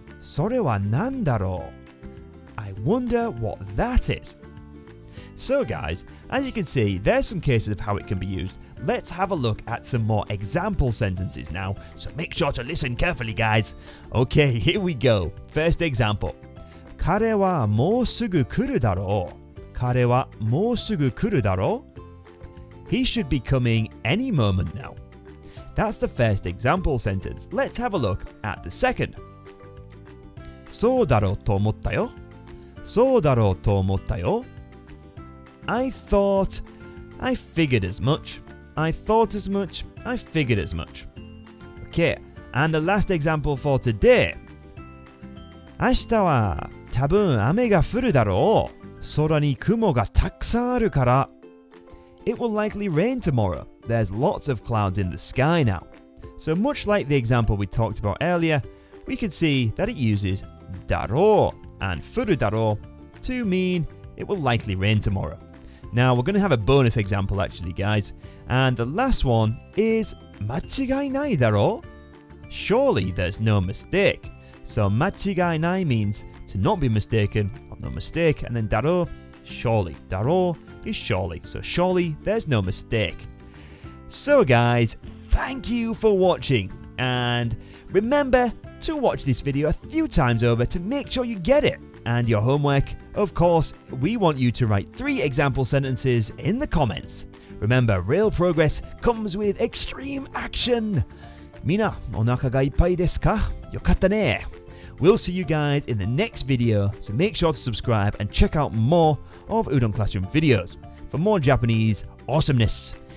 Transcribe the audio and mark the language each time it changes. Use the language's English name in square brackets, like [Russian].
[Japanese] それは何だろう? [English] I wonder what that is. So guys, as you can see, there's some cases of how it can be used. Let's have a look at some more example sentences now, so make sure to listen carefully guys. Okay, here we go. First example. [Japanese] 彼はもうすぐ来るだろう.彼はもうすぐ来るだろう? [English] He should be coming any moment now. That's the first example sentence. Let's have a look at the second. [Japanese] そうだろうと思ったよ。そうだろうと思ったよ。 [English] I thought, I figured as much. I thought as much, I figured as much. Okay, and the last example for today. [Japanese] 明日は多分雨が降るだろう。空に雲がたくさんあるから。 [English] It will likely rain tomorrow. There's lots of clouds in the sky now. So much like the example we talked about earlier, we can see that it uses daro and furu daro to mean it will likely rain tomorrow. Now we're going to have a bonus example actually guys, and the last one is [Japanese] 間違いないだろ? [English] Surely there's no mistake. So 間違いない means to not be mistaken or no mistake, and then daro, surely. Daro is surely. So surely there's no mistake. So guys, thank you for watching, and remember to watch this video a few times over to make sure you get it. And your homework, of course, we want you to write 3 example sentences in the comments. Remember, real progress comes with extreme action. [Japanese] みんな、お腹がいっぱいですか? よかったね. [English] We'll see you guys in the next video, so make sure to subscribe and check out more of Udon Classroom videos for more Japanese awesomeness.